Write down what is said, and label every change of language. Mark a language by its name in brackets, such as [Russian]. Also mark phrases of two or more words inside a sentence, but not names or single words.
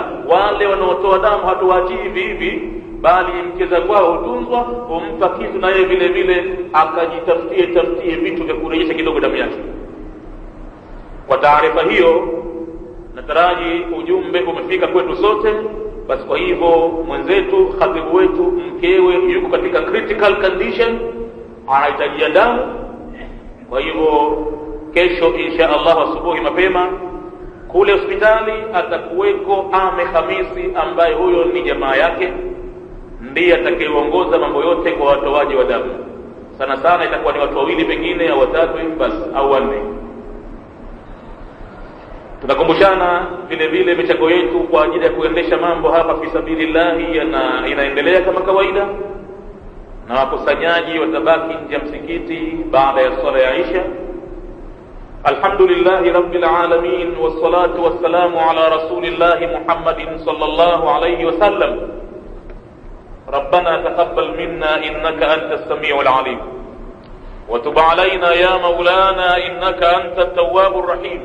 [Swahili] Wale wanaotoa damu hatuwaachii hivi hivi, bali mkeza kwao hutunzwa, humpa kitu na yeye vile vile akajitafutie vitu vya kurejesha kidogo damu yake. Kwa taarifa hiyo, nataraji ujumbe umefika kwetu sote. Basi kwa hivyo mwenzetu, khatibu wetu, mkewe yuko katika [English] critical condition, [Swahili] anahitaji damu. Kwa hivyo kesho [Arabic] إن شاء الله [Swahili] asubuhi mapema kule hospitali atakuweko Ame Khamisi, ambaye huyo ni jamaa yake, ndiye atakayeongoza mambo yote kwa watoaji wa damu. Sana sana itakuwa ni watu wawili pengine au watatu basi au wanne. Tunakumbushana vile vile michango yetu kwa ajili ya kuendesha mambo hapa [Arabic] في سبيل الله [Swahili] inaendelea kama kawaida, na wakusanyaji watabaki nje ya msikiti baada ya swala ya Isha. [Arabic] الحمد لله رب العالمين، والصلاة والسلام على رسول الله محمد صلى الله عليه وسلم. ربنا تقبل منا إنك أنت السميع العليم وتب علينا يا مولانا إنك أنت التواب الرحيم.